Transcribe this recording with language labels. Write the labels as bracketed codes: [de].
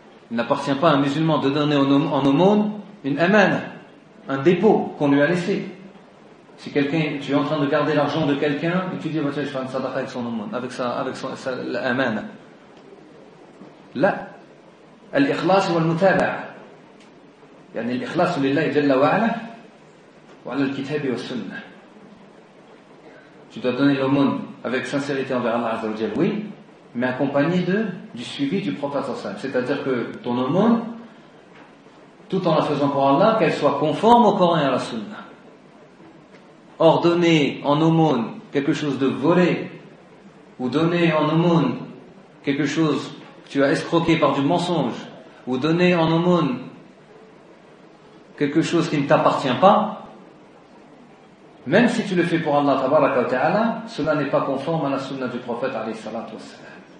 [fr] Il n'appartient pas à un musulman de donner en aumône une amana, un dépôt qu'on lui a laissé. Si quelqu'un, tu es en train de garder l'argent de quelqu'un, et tu dis, oh, tiens, je fais une sadaqa avec son aumône, avec sa amana. [ar] لا الإخلاص والمتابعة يعني الإخلاص لله جل وعلا وعلى الكتاب والسنة. [fr] Tu dois donner l'aumône avec sincérité envers Allah Azza wa Jalla, oui, mais accompagné du suivi du prophète صلى الله عليه وسلم. C'est-à-dire que ton aumône, tout en la faisant pour Allah, qu'elle soit conforme au Coran et à la Sunna. Ordonner en aumône quelque chose de volé ou donner en aumône quelque chose tu as escroqué par du mensonge ou donné en aumône quelque chose qui ne t'appartient pas, même si tu le fais pour Allah tabaraka wa ta'ala, cela n'est pas conforme à la sunna du prophète alayhi salatu wassalam.